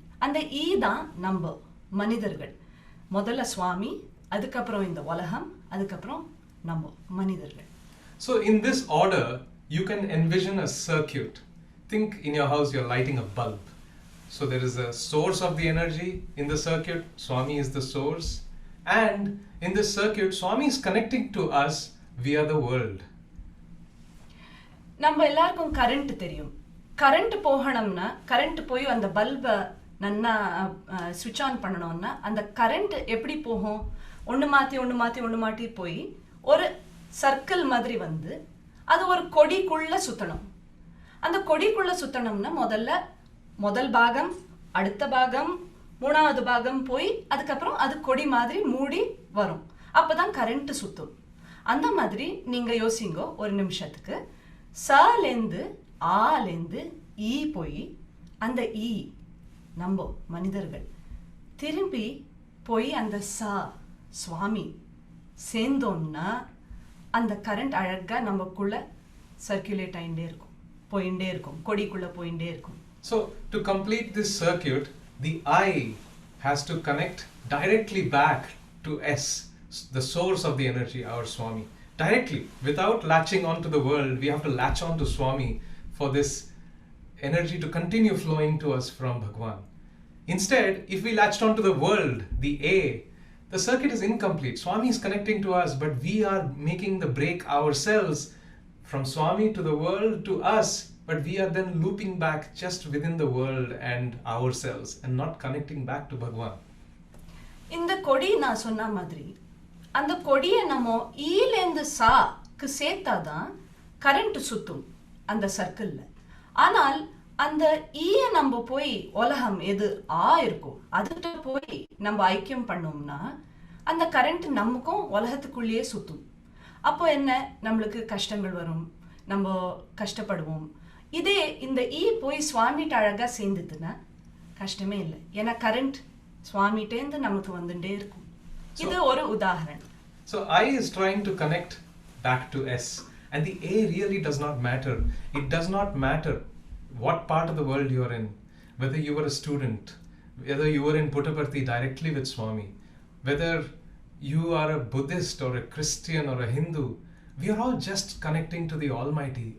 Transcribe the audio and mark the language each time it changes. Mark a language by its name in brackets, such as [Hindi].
[Tamil] அந்த ஈ தான் நம்ம மனிதர்கள். முதல்ல சுவாமி, அதுக்கப்புறம் இந்த உலகம், அதுக்கப்புறம் நம்ம மனிதர்கள். [English] So in this order you can envision a circuit. Think in your house you're lighting a bulb. So there is a source of the energy in the circuit, Swami is the source, and in this circuit Swami is connecting to us via the world. [Tamil] நம்ம எல்லாருக்கும் current தெரியும். Current போகணும்னா, current போய் அந்த பல்பை நல்லா ஸ்விட்ச் on பண்ணணும்னா அந்த கரண்ட் எப்படி போகும்? ஒன்று மாற்றி போய் ஒரு சர்க்கிள் மாதிரி வந்து அது ஒரு கொடிக்குள்ள சுற்றணும். அந்த கொடிக்குள்ள சுற்றணும்னா முதல் பாகம், அடுத்த பாகம், 3வது பாகம் போய் அதுக்கப்புறம் அது கொடி மாதிரி மூடி வரும். அப்போதான் கரண்ட் சுற்றும். அந்த மாதிரி நீங்கள் யோசிங்கோ ஒரு நிமிஷத்துக்கு. சலேந்து ஆலேந்து ஈ போய் அந்த ஈ நம்ம மனிதர்கள் திரும்பி போய் அந்த சுவாமி சேர்ந்தோம்னா அந்த கரண்ட் அழகாக நமக்குள்ள சர்க்குலேட் ஆகிட்டே இருக்கும், போயிட்டே இருக்கும், கொடிக்குள்ளே போயிட்டே இருக்கும். [English] So to complete this circuit, the I has to connect directly back to S, the source of the energy, our Swami. Directly, without latching on to the world, we have to latch on to Swami for this energy to continue flowing to us from Bhagwan. Instead, if we latched on to the world, the A, the circuit is incomplete. Swami is connecting to us, but we are making the break ourselves from Swami to the world to us, but we are then looping back just within the world and ourselves and not connecting back to Bhagwan. [Tamil] இந்த கொடி நான் சொன்ன மாதிரி அந்த கொடியை நம்ம ஈலேந்து சாக்கு சேர்த்தாதான் current சுத்தும் அந்த சர்க்கிளில். ஆனால் அந்த ஈயை நம்ம போய் உலகம் எது இருக்கோ அதுகிட்ட போய் நம்ம ஐக்கியம் பண்ணோம்னா அந்த கரண்ட் நமக்கும் உலகத்துக்குள்ளேயே சுற்றும். அப்போ என்ன, நம்மளுக்கு கஷ்டங்கள் வரும், நம்ம கஷ்டப்படுவோம். இதே இந்த ஈ போய் சுவாமிகிட்ட அழகாக சேர்ந்துதுன்னா கஷ்டமே இல்லை. ஏன்னா கரண்ட் சுவாமிகிட்டேருந்து நமக்கு வந்துட்டே இருக்கும். இது ஒரு உதாரணம். [English] So I is trying to connect back to S, and the A really does not matter. It does not matter what part of the world you are in, whether you were a student, whether you were in Puttaparthi directly with Swami, whether you are a Buddhist or a Christian or a Hindu, we are all just connecting to the Almighty.